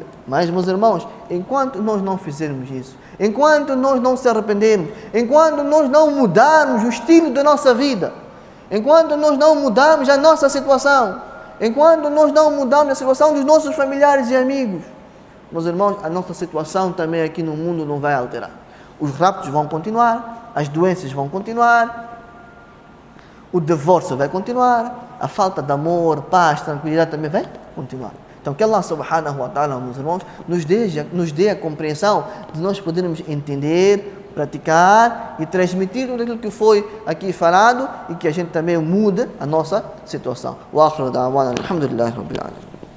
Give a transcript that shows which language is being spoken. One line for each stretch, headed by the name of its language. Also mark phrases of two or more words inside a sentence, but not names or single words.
Portuguese: Mas, meus irmãos, enquanto nós não fizermos isso, enquanto nós não se arrependermos, enquanto nós não mudarmos o estilo da nossa vida, enquanto nós não mudarmos a nossa situação, enquanto nós não mudarmos a situação dos nossos familiares e amigos, meus irmãos, a nossa situação também aqui no mundo não vai alterar. Os raptos vão continuar, as doenças vão continuar, o divórcio vai continuar, a falta de amor, paz, tranquilidade também vai continuar. Então, que Allah
Arabic: سبحانه وتعالى,
Portuguese: meus irmãos, nos dê a compreensão de nós podermos entender, praticar e transmitir tudo aquilo que foi aqui falado e que a gente também muda a nossa situação.
Arabic: وآخر دعوانا الحمد لله رب العالمين.